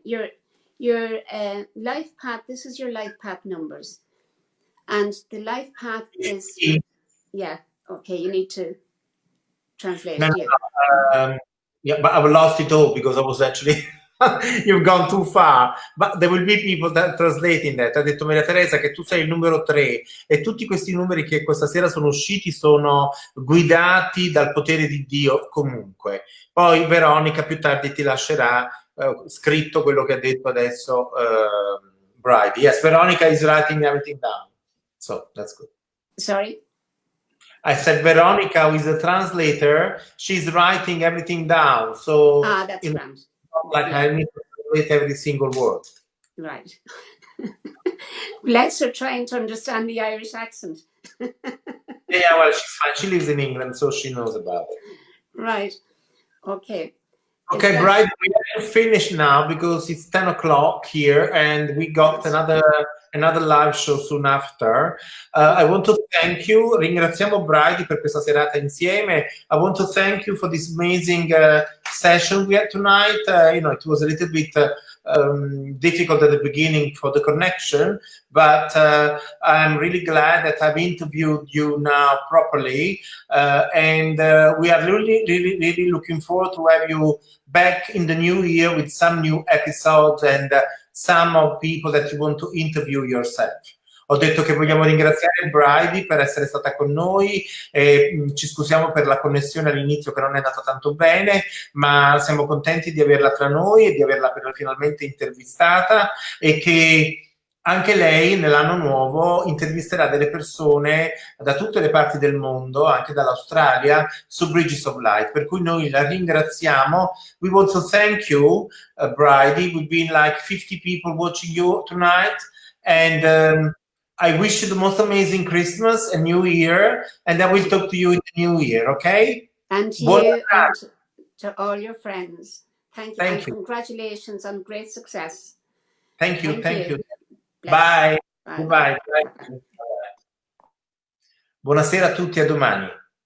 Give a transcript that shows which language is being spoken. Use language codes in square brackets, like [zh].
[en] Your life path. This is your life path numbers. And the life path is, yeah, okay, you need to translate. No, yeah, but I've lost it all because I was actually, you've gone too far. But there will be people that translating that. [it] Ha detto Maria Teresa che tu sei il numero 3 e tutti questi numeri che questa sera sono usciti sono guidati dal potere di Dio comunque. Poi Veronica più tardi ti lascerà scritto quello che ha detto adesso Bridie. [en] Yes, Veronica is writing everything down. So that's good. Sorry? I said Veronica, who is a translator, she's writing everything down. So that's right. Like I need to translate every single word. Right. Bless her trying to understand the Irish accent. Yeah, well, she's fine. She lives in England, so she knows about it. Right. Okay. Okay, Bridie, we have to finish now because it's 10 o'clock here and we got another live show soon after. I want to thank you. [it] Ringraziamo Bridie per questa serata insieme. [en] I want to thank you for this amazing session we had tonight. It was a little bit difficult at the beginning for the connection, but I'm really glad that I've interviewed you now properly, and we are really looking forward to have you back in the new year with some new episodes and some of people that you want to interview yourself. [it] Ho detto che vogliamo ringraziare Bridie per essere stata con noi e ci scusiamo per la connessione all'inizio che non è andata tanto bene, ma siamo contenti di averla tra noi e di averla finalmente intervistata e che anche lei nell'anno nuovo intervisterà delle persone da tutte le parti del mondo, anche dall'Australia, su Bridges of Light, per cui noi la ringraziamo. [en] We want to thank you, Bridie. We've been like 50 people watching you tonight, and I wish you the most amazing Christmas and New Year, and I will talk to you in the New Year, okay? And to you and to all your friends. Thank you. And congratulations on great success. Thank you. Bye. Bye. [it] Buonasera a tutti, a domani.